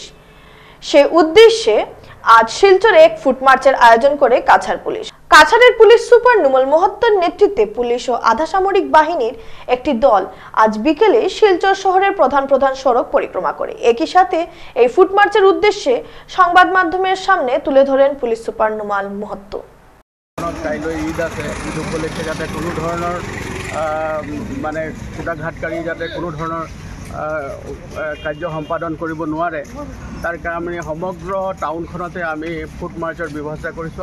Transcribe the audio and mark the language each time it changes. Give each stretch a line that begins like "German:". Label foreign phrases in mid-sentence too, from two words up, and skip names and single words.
Bangla: সে উদ্দেশ্যে আজ শিলচরে এক
English: foot march
Bangla: আয়োজন করে কাছাড় পুলিশ। কাছাড়ের পুলিশ সুপার নুমল মোহত্তর নেতৃত্বে পুলিশ ও আধা সামরিক বাহিনীর একটি দল আজ বিকেলে শিলচর শহরের প্রধান সড়ক পরিক্রমা করে। একই সাথে এই
English: foot march
Bangla: উদ্দেশ্যে সংবাদ মাধ্যমের সামনে তুলে ধরেন পুলিশ সুপার নুমল মোহত্ত।
Assamese: কাইলৈ ঈদ আছে, ঈদ উপলক্ষে যাতে কোনো ধৰণৰ মানে কুটাঘাতকাৰী যাতে কোনো ধৰণৰ কাৰ্য সম্পাদন কৰিব নোৱাৰে তাৰ কাৰণে সমগ্ৰ টাউনখনতে আমি
English: foot march
Assamese: ব্যৱস্থা কৰিছোঁ।